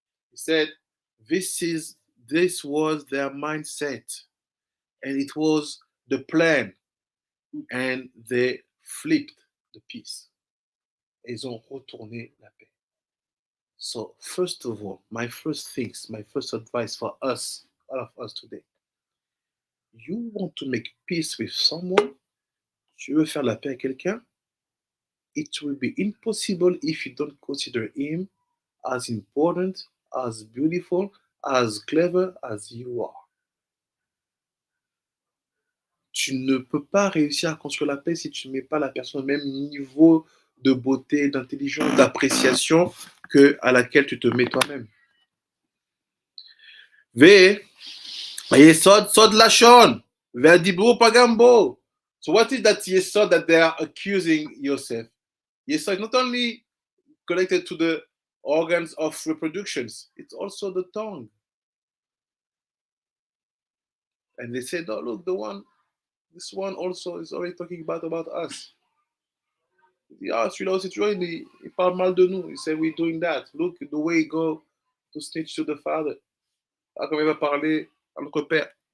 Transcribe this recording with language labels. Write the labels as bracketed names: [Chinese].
[English] He said, this was their mindset, and it was the plan, and they flipped the piece. [French] Ils ont retourné la paix. [English] So, first of all, my first advice for us, all of us today, you want to make peace with someone, [French] tu veux faire la paix à quelqu'un, [English] it will be impossible if you don't consider him as important, as beautiful, as clever as you are. [French] Tu ne peux pas réussir à construire la paix si tu ne mets pas la personne au même niveau de beauté, d'intelligence, d'appréciation à laquelle tu te mets toi-même. [Hebrew] Yesod lashon, ve'adibru pagambo. [English] So what is that yesod that they are accusing Yosef? Yesod not only connected to the organs of reproductions, it's also the tongue. And they said, oh look, this one also is already talking about us. [French] Ah, celui-là aussi, tu vois, il parle mal de nous. [English] He said, we're doing that. Look, the way he go to snitch to the father. [French] Ah, comme il va parler à notre père.